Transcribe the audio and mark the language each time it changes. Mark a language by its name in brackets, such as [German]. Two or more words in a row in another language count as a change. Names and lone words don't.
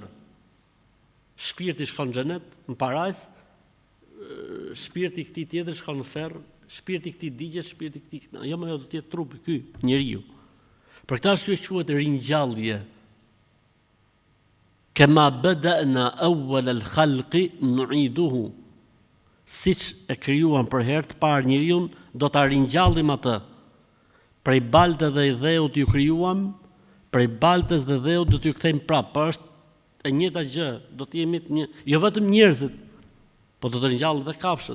[Albanian] Shpirti shkon në xhenet, në parajs, shpirti i këtij tjetër shkon në ferr, shpirti i këtij digjet, shpirti i këtij, jo më do të jetë trupi ky, njeriu. Për këtë arsye quhet ringjallje. [Arabic] كما بدأنا أول خلق نعيده. [Albanian] Siç e krijuam për herë të parë njeriu, do ta ringjallim atë. Prej balte dhe i dheut ju krijuam, prej baltes dhe dheut do t'ju kthejmë prapë. Është e njëjta gjë, do të jemi jo vetëm njerëzit, po do të ringjallën dhe kafshët.